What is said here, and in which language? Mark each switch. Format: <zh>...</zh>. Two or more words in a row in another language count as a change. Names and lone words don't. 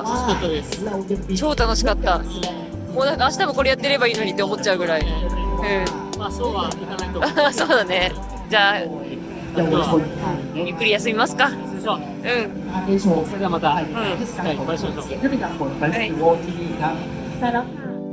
<ja>楽しかったです。超楽しかったもうなんか明日もこれやってればいいのにって思っちゃうぐらいまあそうはいかないと思う。うんそうだねじゃあ</ja> <th>เยาวชน</th> <ja>ゆっくり休みますかでしょう。うん</ja> <th>ได้โชว์</th> <ja>それではまた、はい、お会いしましょう。</ja> <th>เสียงที่เป็นการผลเป็นโอทีครับ ใช่แล้วค่ะ</th>